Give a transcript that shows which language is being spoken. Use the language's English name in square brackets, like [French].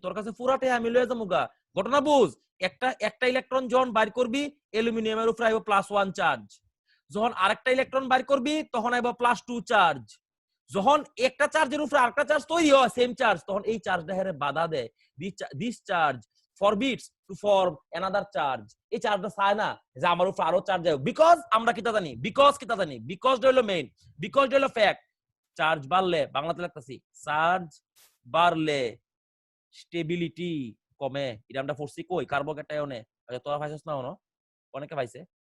[Bangla] তোর কাছে পুরাটে আমি লয়ে যামুগা। ঘটনা বুঝ, একটা ইলেকট্রন যখন বাইর করবি, অ্যালুমিনিয়ামের উপর আইব +1 চার্জ, যখন আরেকটা ইলেকট্রন বাইর করবি তখন আইব +2 চার্জ, যখন একটা চার্জের উপর আরেকটা চার্জ তৈরি হয় সেম চার্জ, তখন এই চার্জটা হেরে বাধা দেয়। This charge [English] forbids to form another charge. [Bangla] এই চার্জটা চায় না যে আমার উপর আরো চার্জ যাবে, বিকজ আমরা কিটা জানি, বিকজ হলো মেইন, বিকজ হলো ফ্যাক্ট। চার্জ বাড়লে, বাংলাতে লিখতাছি, চার্জ বাড়লে স্টেবিলিটি কমে। এটা আমরা পড়ছি কই? কার্বোকেটায়নে। তোরা পাইছস না? অনেকে পাইছে।